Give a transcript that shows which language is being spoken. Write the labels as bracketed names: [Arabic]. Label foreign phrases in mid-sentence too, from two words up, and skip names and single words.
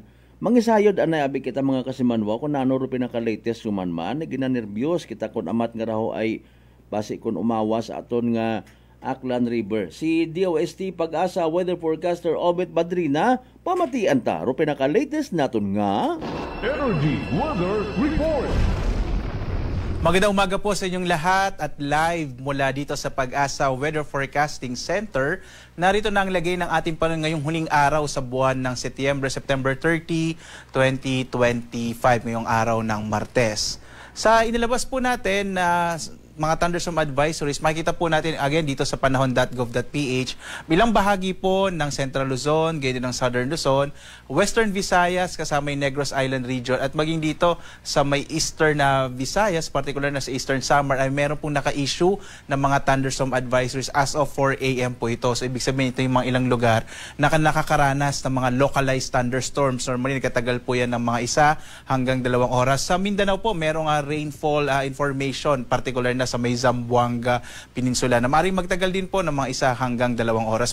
[Aklanon] Mangisayod anay abi kita mga kasimanwa kung nano ro pinaka-latest sumanman ginanerbyos kita kun amat nga raho ay basi kun umawas aton nga Aklan River. Si DOST Pag-asa weather forecaster Obet Badrina pamatian ta ro pinaka-latest naton nga [English] Energy Weather Report. [Filipino] Magandang umaga po sa inyong lahat at live mula dito sa Pag-asa Weather Forecasting Center. Narito na ang lagay ng ating panahon ngayong huling araw sa buwan ng Setyembre, September 30, 2025, ngayong araw ng Martes. Sa inilabas po natin na mga [English] thunderstorm advisories, [Filipino] makikita po natin again dito sa panahon.gov.ph bilang bahagi po ng Central Luzon, ganyan ng Southern Luzon, Western Visayas kasama yung Negros Island region at maging dito sa may Eastern na Visayas, particular na sa Eastern Samar ay meron pong naka-issue ng mga [English] thunderstorm advisories as of 4 a.m. [Filipino] po ito. So ibig sabihin ito yung mga ilang lugar na nakakaranas ng mga [English] localized thunderstorms. [Filipino] Normally katagal po yan ng mga 1 hanggang 2 oras. Sa Mindanao po merong rainfall information, particular na sa may Zamboanga Peninsula na maaaring magtagal din po ng mga 1 hanggang 2 oras.